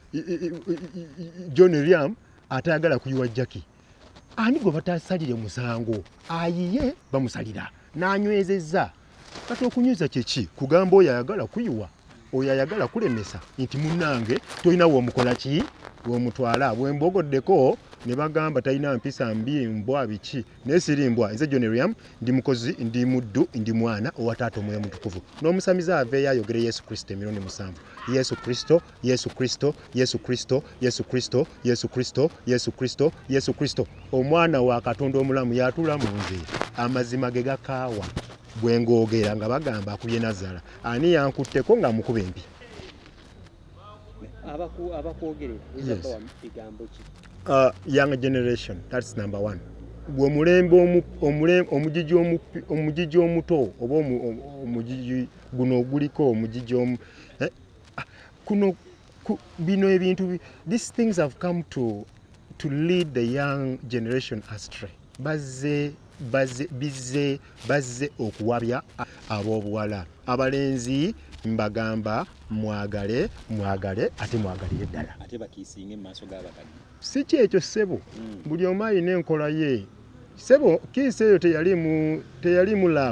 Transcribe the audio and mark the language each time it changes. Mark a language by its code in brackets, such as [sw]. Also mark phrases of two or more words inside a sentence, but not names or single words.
[lg] John Riam atayagala kuyiwa Jackie ani gwe batasalire musango ayiye bamusalira n'anywezezza kati okunyuza kyeki kugamba oyo ayagala kuyiwa oyo ayagala kulemesa nti munnange tolina w'omukola ki w'omutwala bwembogoddeko ne bagamba talina mpisa mbi mbwa biki naye siri mbwa nze John Riam ndi mukozi ndi muddu ndi mwana owa Taata Omwoyo Mutukuvu n'omusamiza aveeyo ayogere Yesu Kristo emirundi 7 Yesu Kristo Yesu Kristo Yesu Kristo Yesu Kristo Yesu Kristo Yesu Kristo Yesu Kristo omwana wa Katonda omulamu yatula mu nze amazima ge gakaawa bwe ngoogera nga bagamba akubye Nyazzala ani yankutteko nga mukuba empi abakwogerera ezabba bigambo ki [en] young generation that's number 1 [lg] bwe mulembe omugigi omuto oba omugigi guno oguliko omugigi kuno bino ebintu [en] these things have come to lead the young generation astray [lg] bazze okuwabya ab'obuwala abalenzi mbagamba mwagale ate mwagalire ddala ate bakiisinga mu maaso g'abakadde si kyekyo ssebo buli omu alina enkola ye ssebo kiisi eyo teyali mu love